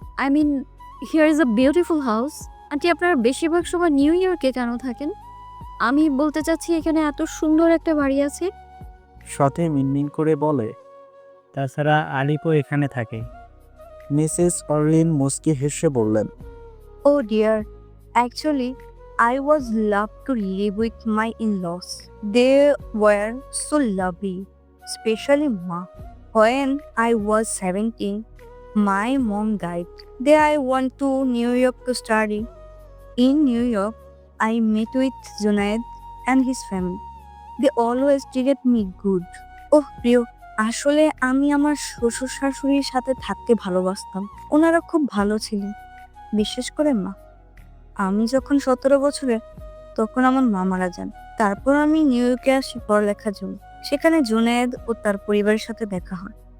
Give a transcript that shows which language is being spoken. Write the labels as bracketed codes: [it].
[en] I mean, here is a beautiful house. [bn] Aunty, আপনারা বেশিরভাগ সময় নিউ ইয়র্কে কেন থাকেন? আমি বলতে চাচ্ছি এখানে এত সুন্দর একটা বাড়ি আছে। সাথে মিনমিন করে বলে। তাছাড়া আলিপও এখানে থাকে। মিসেস আর্লিন মুস্কি হেসে বললেন, [en] Oh dear, actually, I was loved to live with my in-laws. They were so lovely, especially Ma. When I was 17, my mom died. Then I went to New York to study. In New York, I met with Junaid and his family. They always treated me good. [bn] Oh, প্রিয়, আসলে আমি আমার শ্বশুর শাশুড়ির সাথে থাকতে ভালোবাসতাম। ওনারা খুব ভালো ছিলেন, বিশেষ করে মা। আমি যখন 17 বছরের, তখন আমার মা মারা যান। তারপর আমি নিউ ইয়র্কে আসি পড়ালেখার জন্য। সেখানে জুনায়েদ ও তার পরিবারের সাথে দেখা হয়।